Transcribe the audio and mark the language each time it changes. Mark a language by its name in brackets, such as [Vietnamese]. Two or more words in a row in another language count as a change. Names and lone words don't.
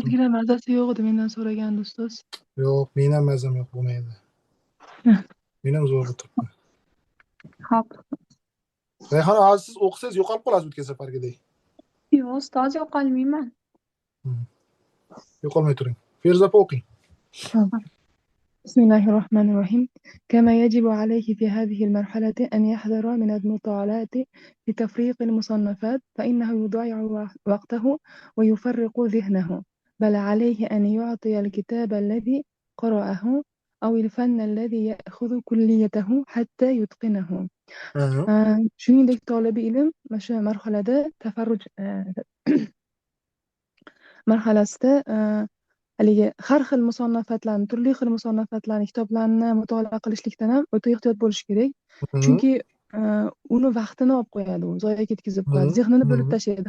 [Uzbek] ozgina mazasi yo'q edi, mendan so'ragandi ustoz. Yo'q, men ham mazam yo'q bo'lmaydi. Men ham zo'r o'tiribman. Hop. Rayhon, hozir siz o'qisangiz yo'qolib qolasiz o'tgan safargidek. Yo'q, ustoz, yo'qolmayman. Yo'qolmay turing. Feruza opa o'qing. [Arabic] بسم الله الرحمن الرحيم. كما يجب عليه في هذه المرحلة أن يحذر من المطالعة في تفريق المصنفات فإنه يضيع وقته ويفرق ذهنه، بل عليه أن يعطي الكتاب الذي قرأه أو الفن الذي يأخذ كليته حتى يتقنه. [Uzbek] shuningdek tolibi ilm mana shu marhalada tafarruj marhalasida haligi har xil musonnafatlarni, turli xil musonnafatlarni, kitoblarni mutolaa qilishlikdan ham o'ta ehtiyot bo'lish kerak. Chunki uni vaqtini olib qo'yadi, u zoya ketkazib qo'yadi, zehnini bo'lib tashlaydi.